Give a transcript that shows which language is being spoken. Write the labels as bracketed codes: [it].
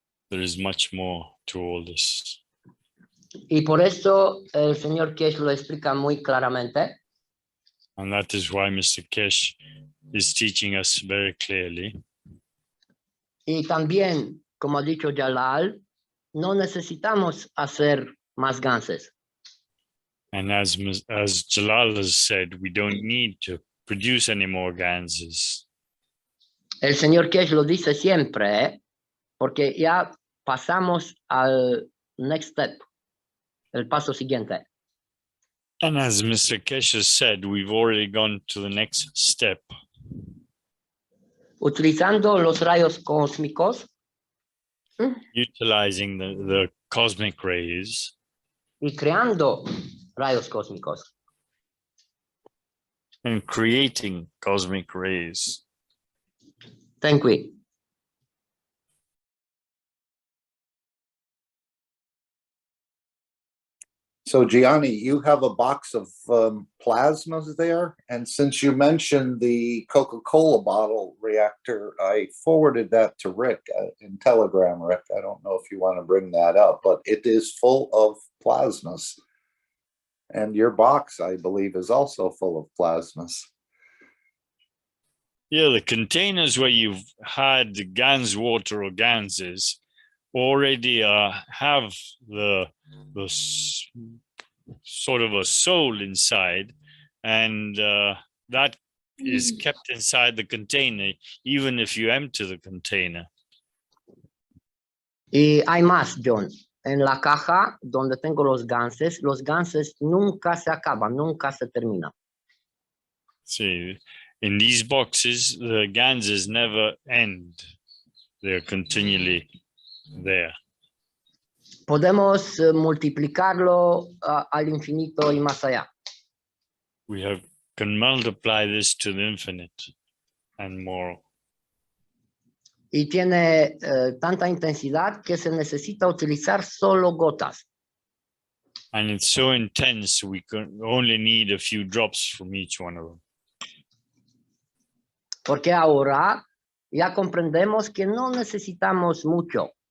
[en] There is much more to all this. [es] Y por eso el señor Kesh lo explica muy claramente. [en] And that is why Mr. Kesh is teaching us very clearly. [es] Y también, como ha dicho Jalal, no necesitamos hacer más ganses. [en] And as Jalal has said, we don't need to produce any more ganses. [es] El señor Kesh lo dice siempre, porque ya pasamos al [en] next step, [es] el paso siguiente. [en] And as Mr. Kesh has said, we've already gone to the next step. [es] utilizando los rayos cósmicos [en] utilizing the cosmic rays [es] y creando rayos cósmicos. [en] and creating cosmic rays. Thank you. So Giani, you have a box of plasmas there. And since you mentioned the Coca-Cola bottle reactor, I forwarded that to Rick in Telegram, Rick. I don't know if you want to bring that up, but it is full of plasmas. And your box, I believe, is also full of plasmas. Yeah, the containers where you've had the GANs water or ganses already have the sort of a soul inside, and that is kept inside the container even if you empty the container. [es] Y hay más, John. En la caja donde tengo los ganses nunca se acaban, nunca se terminan. [en] See, in these boxes, the ganses never end. They're continually there. [es] Podemos multiplicarlo al infinito y más allá. [en] We can multiply this to the infinite and more. [es] Y tiene tanta intensidad que se necesita utilizar solo gotas. [en] And it's so intense, we can only need a few drops from each one of them. [es] Porque ahora ya comprendemos que no necesitamos mucho.